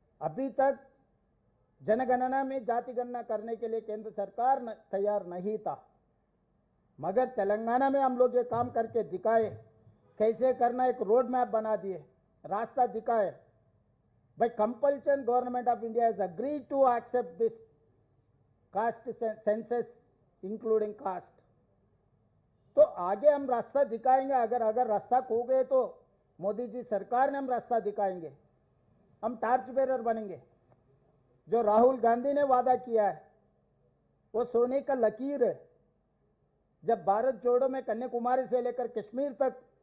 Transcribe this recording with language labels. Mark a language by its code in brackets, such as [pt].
[hi] अभी तक जनगणना में जाति गणना करने के लिए केंद्र सरकार तैयार नहीं था, मगर तेलंगाना में हम लोग ये काम करके दिखाए, कैसे करना, एक रोड मैप बना दिए, रास्ता दिखाए। [en] By compulsion, Government of India has agreed to accept this caste census, including caste. [hi] तो आगे हम रास्ता दिखाएंगे। अगर रास्ता खो गए तो मोदी जी सरकार ने हम रास्ता दिखाएंगे, हम टार्च बेरर बनेंगे। जो राहुल गांधी ने वादा किया है वो सोने का लकीर है। जब भारत जोड़ो में कन्याकुमारी से लेकर कश्मीर तक